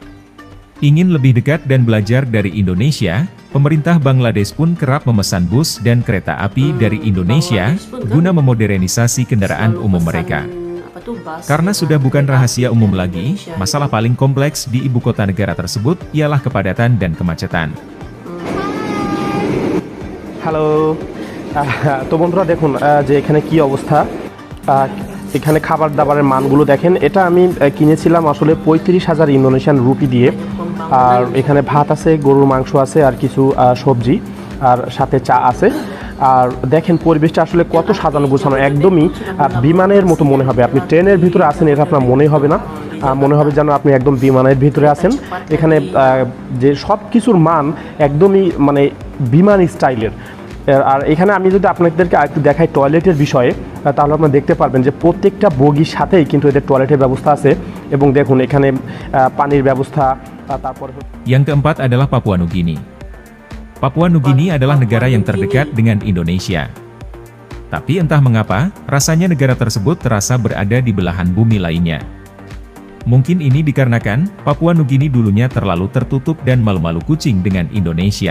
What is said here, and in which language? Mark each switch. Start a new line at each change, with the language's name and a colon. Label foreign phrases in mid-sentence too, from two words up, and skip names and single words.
Indonesian: Ingin lebih dekat dan belajar dari Indonesia, pemerintah Bangladesh pun kerap memesan bus dan kereta api dari Indonesia, guna memodernisasi kendaraan umum mereka. Karena sudah bukan rahasia umum lagi, masalah paling kompleks di ibu kota negara tersebut ialah kepadatan dan kemacetan.
Bangla: Halo, তো বন্ধুরা দেখুন যে এখানে কি অবস্থা, এখানে খাবার দাবারের মানগুলো দেখেন। এটা আমি কিনেছিলাম আসলে 35,000 ইন্দোনেশিয়ান রুপি দিয়ে। আর এখানে ভাত আছে, গরুর মাংস আছে, আর কিছু সবজি, আর সাথে চা আছে। আর দেখেন পরিবেশটা আসলে কত সাজানো গোছানো, একদমই বিমানের মতো মনে হবে। আপনি ট্রেনের ভিতরে আছেন এটা আপনার মনে হবে না, মনে হবে যেন আপনি একদম বিমানের ভিতরে আছেন। এখানে যে সব কিছুর মান একদমই মানে বিমান স্টাইলের। আর এখানে আমি যদি আপনাদেরকে আরেকটু দেখাই টয়লেটের বিষয়ে, তাহলে আপনারা দেখতে পারবেন যে প্রত্যেকটা বগির সাথেই কিন্তু এদের টয়লেটের ব্যবস্থা আছে। এবং দেখুন এখানে পানির ব্যবস্থা। তারপর
Indonesian: Yang keempat adalah Papua Nugini. Papua Nugini adalah negara yang terdekat dengan Indonesia. Tapi entah mengapa, rasanya negara tersebut terasa berada di belahan bumi lainnya. Mungkin ini dikarenakan Papua Nugini dulunya terlalu tertutup dan malu-malu kucing dengan Indonesia.